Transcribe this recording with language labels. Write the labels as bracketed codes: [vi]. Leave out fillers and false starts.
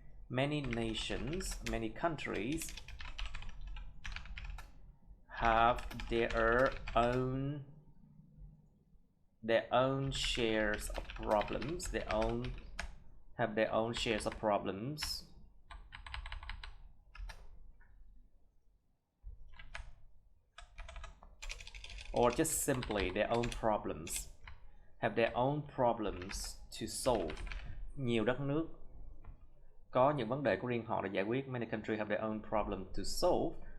[en] Many nations, many countries have their own shares of problems, have their own shares of problems, or just simply their own problems, have their own problems to solve. [vi] Nhiều đất nước có những vấn đề của riêng họ để giải quyết. [en] Many countries have their own problem to solve.